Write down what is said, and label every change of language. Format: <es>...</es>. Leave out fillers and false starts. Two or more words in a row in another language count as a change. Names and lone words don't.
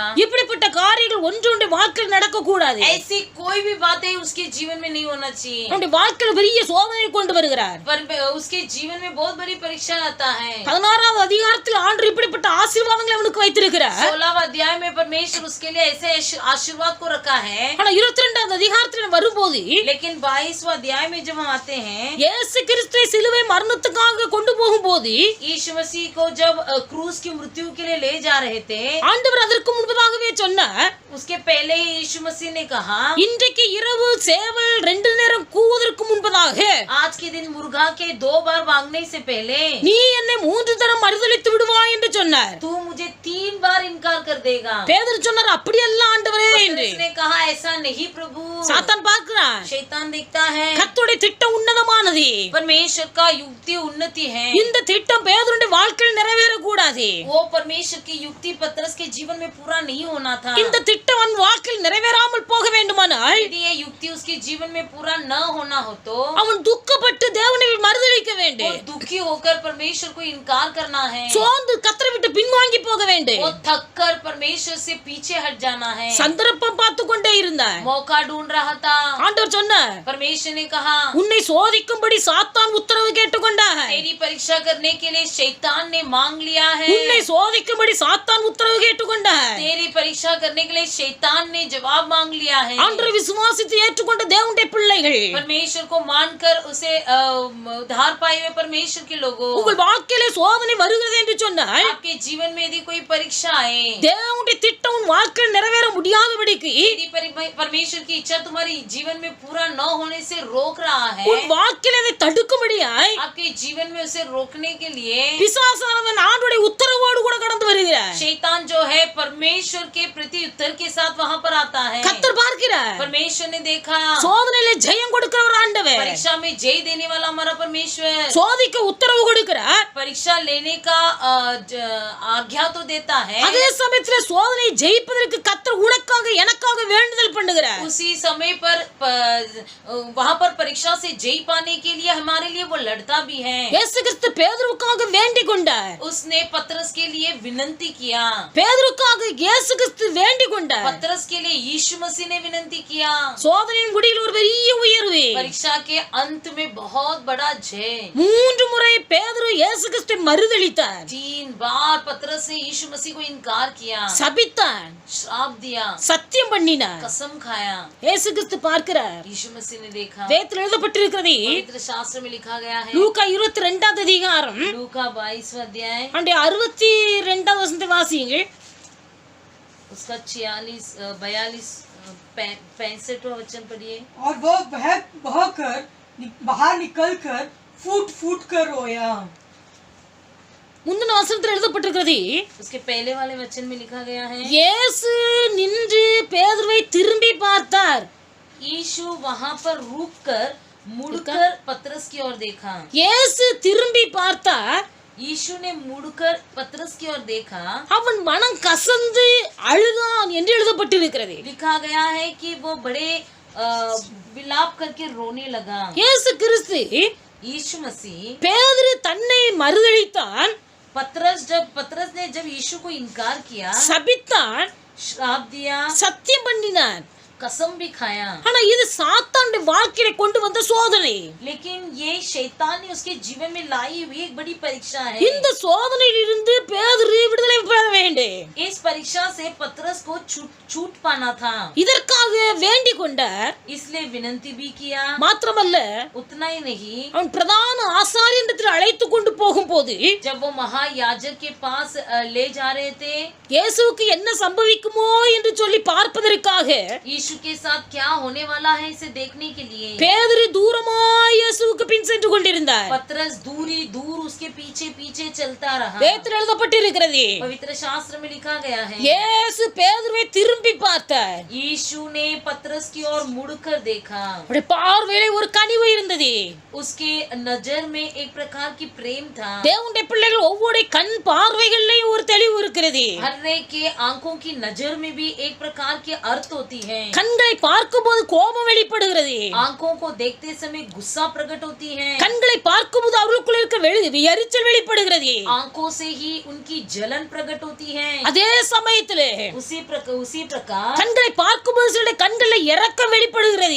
<ta>இப்படிப்பட்ட காரியங்கள் ஒன்றொன்றை வாழ்க்கையில் நடக்க கூடாது,</ta> <hi>ऐसी कोई भी बातें उसके जीवन में नहीं होना चाहिए,</hi> <ta>அவனுடைய வாழ்க்கையில் பெரிய சோதனையை கொண்டு வருகிறார்.</ta> <hi>पर उसके जीवन में बहुत बड़ी परीक्षा आता है।</hi> <ta>16வது அதிகாரத்தில் ஆண்டவர் இப்படிப்பட்ட ஆசீர்வாதங்களை அவனுக்கு வைத்திருக்கிறார்.</ta> <hi>16वां अध्याय में परमेश्वर उसके लिए ऐसे आशीर्वाद को रखा है,</hi> <ta>ஆனா 22வது அதிகாரத்தில் வரும்போது</ta> <hi>लेकिन 22वां अध्याय में जब हम आते हैं,</hi> <ta>இயேசு கிறிஸ்துவை சிலுவை மரணத்துக்காக கொண்டு போகும்போது</ta> <hi>यीशु मसीह को जब क्रूस की मृत्यु के लिए ले जा रहे थे,</hi> <ta>ஆண்டவர் அதற்கு முன்பதாகவே சொன்னார்,</ta> <hi>उसके पहले ही यीशु मसीह ने कहा,</hi> <ta>இன்றைக்கு இரவு சேவல் 2 நேரம் கூவுவதற்கு முன்பதாக</ta> <hi>आज के दिन मुर्गा के 2 बार भागने से पहले</hi> <ta>நீ என்னை 3 தரம் மறுதலித்து விடுவாய் என்று சொன்னார்.</ta> <hi>तू मुझे 3 बार इनकार कर देगा।</hi> <ta>பேதுரு சொன்னார், அப்படியல்ல ஆண்டவரே என்று.</ta> <hi>उसने कहा ऐसा नहीं प्रभु।</hi> <ta>சாத்தான் பார்க்கிறான்,</ta> <hi>शैतान देखता है</hi> <ta>கர்த்தருடைய திட்டம் உன்னதமானது,</ta> <hi>परमेश्वर का युक्ति उन्नति है,</hi> <ta>இந்த திட்டம் பேதுருடைய வாழ்க்கையில் நிறைவேற கூடாது,</ta> <hi>वो परमेश्वर की युक्ति पतरस के जीवन में पूरा नहीं होना था।</hi> <ta>இந்த திட்டம் அவன் வாழ்க்கையில் நிறைவேறாமல் போக வேண்டுமானால்</ta> <hi>यदि ये युक्ति उसके जीवन में पूरा न होना हो तो</hi> <ta>அவன் துக்கப்பட்டு தேவனை மறுதலிக்க</ta> <hi>वो</hi> <ta>வேண்டும்.</ta> <hi>दुखी होकर परमेश्वर को इनकार करना है,</hi> <ta>சோர்ந்து கர்த்தரை விட்டு பின்வாங்கி போக</ta> <hi>वो</hi> <ta>வேண்டும்.</ta> <hi>थक कर परमेश्वर से पीछे हट जाना है।</hi> <ta>சந்தர்ப்பம் பார்த்து கொண்டே இருந்தார்.</ta> <hi>मौका ढूंढ रहा था,</hi> <ta>ஆண்டவர் சொன்னார்,</ta> <hi>परमेश्वर ने कहा</hi> <ta>உன்னை சோதிக்கும்படி சாத்தான் உத்தரவு கேட்டுக்கொண்டார்.</ta> <hi>तेरी परीक्षा करने के लिए शैतान ने मांग लिया है,</hi> <ta>உன்னை சோதிக்கும்படி சாத்தான் உத்தரவு கேட்டுக்கொண்டார்.</ta> <hi>तेरी परीक्षा करने के लिए शैतान ने जवाब मांग लिया है।</hi> <ta>ஆண்டவரை விசுவாசித்து ஏற்றுக்கொண்ட தேவனுடைய பிள்ளைகள்,</ta> <hi>परमेश्वर को मानकर उसे उद्धार पाए हुए परमेश्वर के लोगों,</hi> <ta>உங்கள் வாழ்க்கையிலே சோதனை வருகிறது என்று சொன்னால்</ta> <hi>आपके जीवन में यदि कोई परीक्षा आए,</hi> <ta>தேவனுடைய திட்டம் உன் வாழ்க்கையில் நிறைவேற முடியாதபடிக்கு</ta> <hi>यदि परमेश्वर की इच्छा तुम्हारी जीवन में पूरा न होने से रोक रहा है,</hi> <ta>உன் வாழ்க்கையில அதை தடுக்கும்படியாய்</ta> <hi>आपके जीवन में उसे रोकने के लिए</hi> <ta>பிசாசானவன் ஆண்டவருடைய உத்தரவோடு கூட கடந்து வருகிறார்.</ta> <hi>शैतान जो है परमेश्वर के प्रति उत्तर के साथ वहां पर आता है।</hi> <ta>கர்த்தர் பார்க்கிறார்,</ta> <hi>परमेश्वर ने देखा,</hi> <ta>சோதனையில ஜெயம் கொடுக்கிறவர் ஆண்டவர்,</ta> <hi>परीक्षा में जय देने वाला हमारा परमेश्वर</hi> <ta>சோதிக்க உத்தரவு கொடுக்கிறார்.</ta> <hi>परीक्षा लेने का आज्ञा तो देता है,</hi> <ta>அதே சமயத்துல சோதனையை ஜெயிப்பதற்கு கர்த்தர் உனக்காக எனக்காக வேண்டுதல் பண்ணுகிறார்.</ta> <hi>उसी समय पर वहां पर परीक्षा से जय पाने के लिए हमारे लिए वो लड़ता भी है।</hi> <ta>இயேசு கிறிஸ்து பேதுருவுக்காக வேண்டிக் கொண்டார்.</ta> <hi>उसने पतरस के लिए विनती किया,</hi> <ta>பேதுருவுக்காக இயேசு கிறிஸ்து வேண்டிக் கொண்டார்.</ta> <hi>पतरस के लिए यीशु मसीह ने विनती किया।</hi> <ta>சோதனையின் முடிவில் ஒரு பெரிய உயர்வு.</ta> <hi>परीक्षा के अंत में बहुत बड़ा जय।</hi> <ta>3 முறை பேதுரு இயேசு கிறிஸ்துவை மறுதலித்தார்,</ta> <hi>3 बार पतरस ने यीशु मसीह को इनकार किया,</hi> <ta>சபித்தான்,</ta> <hi>श्राप दिया,</hi> <ta>சத்தியம் பண்ணினார்.</ta> <hi>कसम खाया।</hi> <ta>இயேசு கிறிஸ்து பார்க்கிறார்.</ta> <hi>यीशु मसीह ने देखा,</hi> <ta>வேதத்தில் எழுதப்பட்டிருக்கிறது,</ta> <hi>पवित्र शास्त्र में लिखा गया है,</hi> <ta>லூக்கா 22 அதிகாரம்</ta> <hi>लूका 22वां अध्याय</hi> <ta>அந்த 62 வசனத்தை வாசியுங்கள்.</ta> <hi>उसका 46 42 65वां वचन पढ़िए। और वह बहकर बाहर निकलकर फूट फूट कर रोया।</hi> <ta>முந்தின வசனத்தில் எழுதப்பட்டிருக்கிறது,</ta> <hi>उसके पहले वाले वचन में लिखा गया है,</hi> <ta>இயேசு நின்று பேதுருவை திரும்பி பார்த்தார்.</ta> <hi>यीशु वहां पर रुककर मुड़कर पतरस की ओर देखा।</hi> <ta>இயேசு திரும்பி பார்த்தார்,</ta> <hi>यीशु ने मुड़कर पतरस की ओर देखा।</hi> <ta>அவன் மனம் கசந்து அழுதான் என்று எழுதப்பட்டிருக்கிறது.</ta> <hi>लिखा गया है कि वो बड़े विलाप करके रोने लगा।</hi> <ta>இயேசு கிறிஸ்து</ta> <hi>यीशु मसीह</hi> <ta>பேதுரு தன்னை மறுதலித்தான்,</ta> <hi>पतरस ने जब यीशु को इनकार किया,</hi> <ta>சபித்தான்,</ta> <hi>श्राप दिया,</hi> <ta>சத்தியம் பண்ணினான்.</ta> <hi>कसम भी खाया,</hi> <ta>ஆனா இது சாத்தானுடைய வாழ்க்கையில கொண்டு வந்த சோதனை.</ta> <hi>लेकिन ये शैतान ने उसके जीवन में लाई हुई एक बड़ी परीक्षा है।</hi> <ta>இந்த சோதனையிலிருந்து பேதுரு விடுதலை பெற வேண்டும்.</ta> <hi>इस परीक्षा से पतरस को छूट पाना था,</hi> <ta>இதற்காக வேண்டிக் கொண்டார்.</ta> <hi>इसलिए विनती भी किया।</hi> <ta>மாத்திரமல்ல,</ta> <hi>उतना ही नहीं,</hi> <ta>அவன் பிரதான ஆசாரியனிடத்தில் அழைத்து கொண்டு போகும்போது</ta> <hi>जब वो महायाजक के पास ले जा रहे थे,</hi> <ta>இயேசுவுக்கு என்ன சம்பவிக்குமோ என்று சொல்லி பார்ப்பதற்காக</ta> <hi>यीशु के साथ क्या होने वाला है इसे देखने के लिए</hi> <ta>பேதுரு தூரமாய் இயேசுவுக்கு பின் சென்று கொண்டிருந்தார்.</ta> <hi>पतरस दूर उसके पीछे पीछे चलता रहा।</hi> <ta>வேதத்தில் எழுதப்பட்டிருக்கிறது,</ta> <hi>पवित्र शास्त्र में लिखा गया है,</hi> <ta>இயேசு பேதுருவை திரும்பி பார்த்தார்.</ta> <hi>यीशु ने पतरस की ओर मुड़कर देखा।</hi> <ta>அவருடைய பார்வையிலே ஒரு கனிவு இருந்தது.</ta> <hi>उसके नजर में एक प्रकार की प्रेम था।</hi> <ta>தேவனுடைய பிள்ளைகள் ஒவ்வொரு கண் பார்வைகளிலேயும் ஒரு தெளிவு இருக்கிறது.</ta> <hi>हर एक के आंखों की नजर में भी एक प्रकार के अर्थ होती है।</hi> <ta>கண்களை பார்க்கும்போது கோபம் வெளிப்படுகிறது.</ta> <hi>आंखों को देखते समय गुस्सा प्रकट होती है।</hi> <ta>கண்களை பார்க்கும்போது அவர்களுக்குள்ள இருக்க எரிச்சல் வெளிப்படுகிறது.</ta> <hi>आंखों से ही उनकी जलन प्रकट होती है।</hi> <ta>அதே சமயத்திலே</ta> <hi>उसी प्रकार</hi> <ta>கண்களை பார்க்கும்போது சில கண்களில் இரக்கம் வெளிப்படுகிறது.</ta>